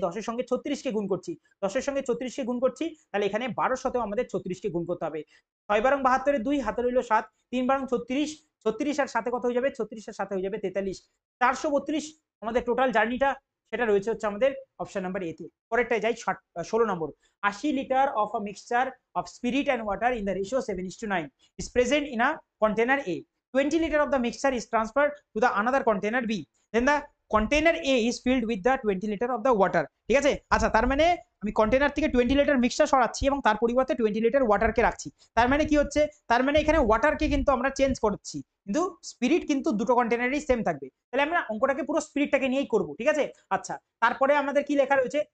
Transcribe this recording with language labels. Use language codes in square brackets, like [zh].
[bn] 10 এর সঙ্গে 36 কে গুণ করছি। 10 এর সঙ্গে 36 কে গুণ করছি, তাহলে এখানে 12 এর সাথেও আমাদের 36 কে গুণ করতে হবে। 6 বারং 72 এর 2, হাতে রইল 7, 3 বারং 36, 36 আর সাথে কত হয়ে যাবে? 36 এর সাথে হয়ে যাবে 43, 432 আমাদের টোটাল জার্নিটা, সেটা রয়েছে হচ্ছে আমাদের অপশন নাম্বার এ তে। পরেরটায় যাই, 16 নম্বর। [en] 80 litre of a mixture of spirit and water in the ratio 7:9 is present in a container A. 20 liter of the mixture is transferred to the another container B. Then the container A is filled with the 20 liter of the water. [bn] ঠিক আছে, আচ্ছা তার মানে আমি container থেকে 20 litre mixture সরাচ্ছি এবং তার পরিবর্তে 20 লিটার ওয়াটারকে রাখছি। তার মানে কি হচ্ছে? তার মানে এখানে ওয়াটারকে কিন্তু আমরা চেঞ্জ করছি, কিন্তু স্পিরিট কিন্তু দুটো কন্টেনারেই সেম থাকবে। তাহলে আমরা অঙ্কটাকে পুরো স্পিরিটটাকে নিয়েই করব। ঠিক আছে, আচ্ছা তারপরে আমাদের কি লেখা রয়েছে?